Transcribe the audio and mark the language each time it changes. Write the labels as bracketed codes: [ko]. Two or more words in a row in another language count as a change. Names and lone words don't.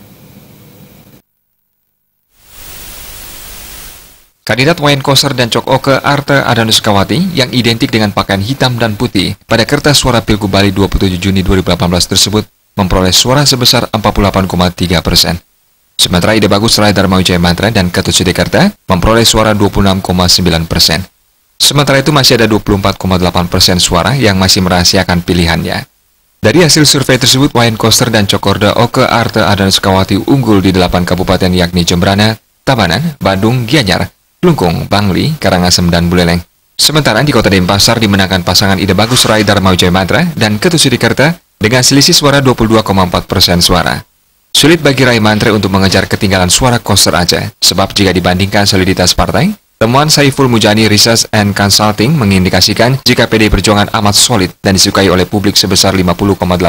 [id] Kandidat Wayan Koster dan Cooke Arte Ardana Sukawati yang identik dengan pakaian hitam dan putih pada kertas suara Pilgub Bali 27 Juni 2018 tersebut memperoleh suara sebesar 48,3%. Sementara Ide Bagus Rai Dharma Wijaya Mantra dan Ketut Sudekarta memperoleh suara 26,9%. Sementara itu masih ada 24,8% suara yang masih merahasiakan pilihannya. Dari hasil survei tersebut, Wayan Koster dan Cooke Arte Ardana Sukawati unggul di 8 kabupaten yakni Jembrana, Tabanan, Bandung, Gianyar, Klungkung, Bangli, Karangasem, dan Buleleng. Sementara di Kota Denpasar dimenangkan pasangan Ide Bagus Rai Dharma Wijaya Mantra dan Ketut Sudekarta dengan selisih suara 22,4% suara. Sulit bagi Rai Mantra untuk mengejar ketinggalan suara Koster aja, sebab jika dibandingkan soliditas partai, temuan Saiful Mujani Research and Consulting mengindikasikan jika PDI Perjuangan amat solid dan disukai oleh publik sebesar 50,8%.